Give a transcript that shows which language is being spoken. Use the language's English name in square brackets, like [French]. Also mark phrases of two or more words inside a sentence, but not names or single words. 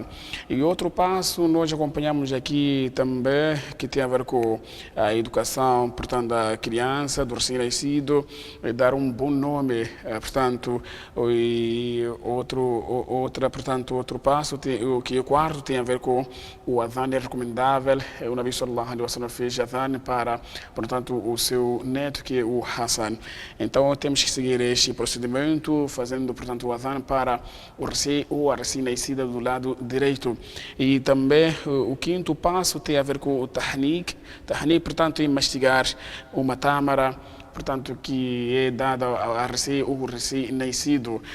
[Portuguese] E outro passo, nós acompanhamos aqui também, que tem a ver com a educação, portanto, da criança, do recém-nascido, dar um bom nome, portanto, e outro passo, que o quarto tem a ver com o adhan é recomendável. O Nabi [Arabic] صلى الله عليه وسلم [Portuguese] fez adhan para, portanto, o seu neto, que é o Hassan. Então temos que seguir este procedimento, fazendo, portanto, o adhan para o recém ou a recém-nascida do lado direito. E também o quinto passo tem a ver com o tahnik. Tahnik, portanto, é mastigar uma tâmara, portanto, que é dada a recém ou recém-nascido.